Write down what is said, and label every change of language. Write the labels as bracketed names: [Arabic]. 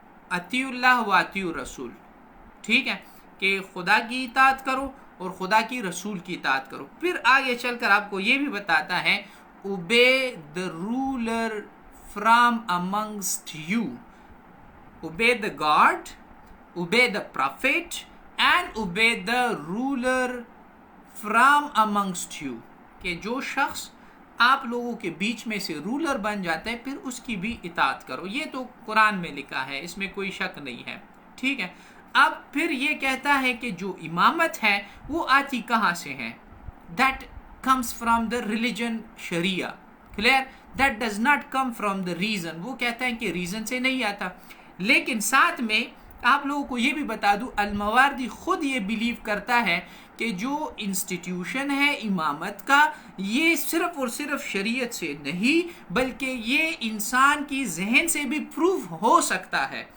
[Arabic] اطیعوا اللہ و اطیعوا الرسول، [Urdu] ٹھیک ہے، کہ خدا کی اطاعت کرو اور خدا کی رسول کی اطاعت کرو. پھر آگے چل کر آپ کو یہ بھی بتاتا ہے [English] obey the ruler from amongst you. Obey the God, obey the prophet and obey the ruler from amongst you. [Urdu] کہ جو شخص آپ لوگوں کے بیچ میں سے رولر بن جاتا ہے پھر اس کی بھی اطاعت کرو. یہ تو قرآن میں لکھا ہے، اس میں کوئی شک نہیں ہے، ٹھیک ہے. اب پھر یہ کہتا ہے کہ جو امامت ہے وہ آتی کہاں سے ہے؟ [English] That comes from the religion Sharia. Clear? That does not come from the reason. [Urdu] وہ کہتا ہے کہ ریزن سے نہیں آتا. لیکن ساتھ میں آپ لوگوں کو یہ بھی بتا دوں، المواردی خود یہ [English] believe [Urdu] کرتا ہے کہ جو انسٹیٹیوشن ہے امامت کا یہ صرف اور صرف شریعت سے نہیں بلکہ یہ انسان کی ذہن سے بھی [English] proof [Urdu] ہو سکتا ہے.